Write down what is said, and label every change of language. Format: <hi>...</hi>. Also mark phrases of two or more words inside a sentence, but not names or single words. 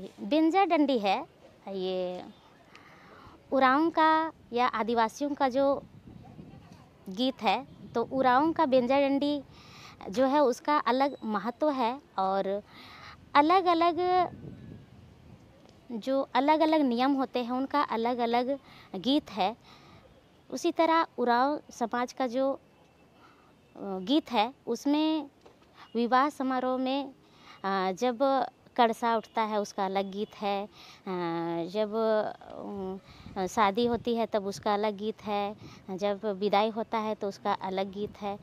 <hi>बेंजा डंडी है, ये उरांव का या आदिवासियों का जो गीत है। तो उरांव का बेंजा डंडी जो है उसका अलग महत्व है और अलग अलग नियम होते हैं, उनका अलग अलग गीत है। उसी तरह उरांव समाज का जो गीत है उसमें विवाह समारोह में जब कड़सा उठता है उसका अलग गीत है, जब शादी होती है तब उसका अलग गीत है, जब विदाई होता है तो उसका अलग गीत है।</hi>